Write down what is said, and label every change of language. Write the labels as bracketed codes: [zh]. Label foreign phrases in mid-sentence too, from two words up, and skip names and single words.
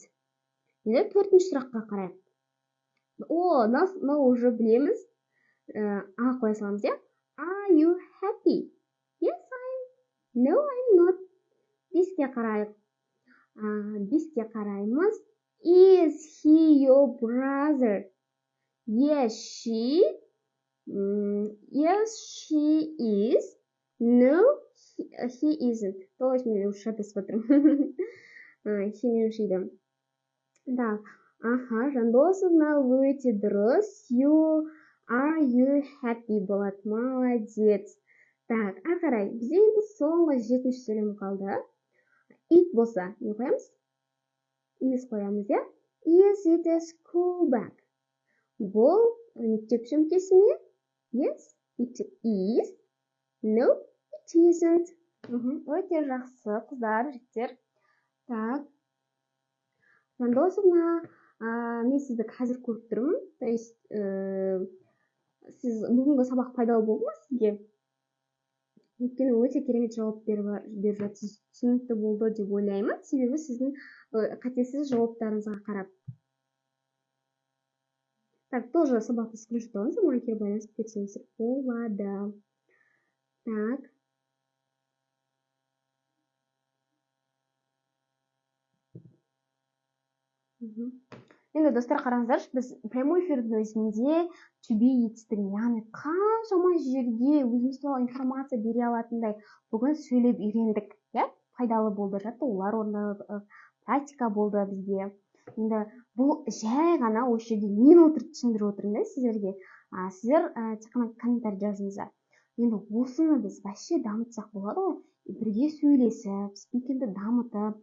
[kk] Енді төртінші сұраққа қарайық. Нас уже білеміз. А қоя саламыз, иә? [en] Are you happy? Yes, No, I'm not. [kk] Беске қарайық. Беске қараймыз. [en] Is he your brother? Yes, she is. No, he isn't. [ru] То есть [kk] мен уже шатасып отырмын. He мен шиді. Так, Жандосовна өте дұрыс. [en] Are you happy [kk] болады? Молодец. Так, қарай. Бізде енді соңғы 7-ші сөйлем қалды. It болса, не қоямыз? Is қоямыз, иә? [en] Is it a school bag? [kk] Бұл мектеп сөмкесі ме? [en] Yes, it is. No, it isn't. [kk] Өте жақсы, қыздар, жігіттер. Так. Жандосовна, мен сізді қазір көріп тұрмын. [ru] То есть, [kk] сіз бүгінгі сабақ пайдалы болды ма сізге? Өйткені өте керемет жауап беріп жатсыз. Түсінікті болды деп ойлаймын. Себебі сіздің қатесіз жауаптарыңызға қарап. [ru] Так, тоже [kk] сабақты скриншоттауыңыз, маған кері байланысып кетсеңіздер болады. Так. Енді достар, қараңыздаршы, біз [ru] прямой эфирдің [kk] өзінде [en] to be [kk] етістігін, яғни қаншама жерге өзіміз туралы информация бере алатындай бүгін сөйлеп үйрендік, пайдалы болды, жаттығулар орындалып, практика болды бізде. Енді бұл жай ғана осы жерде мен отырып түсіндіріп отырмын сіздерге. Сіздер тек қана комментарий жазыңыздар. Енді осыны біз вообще дамытсақ болады ғой, бірге сөйлесіп, спикерді дамытып.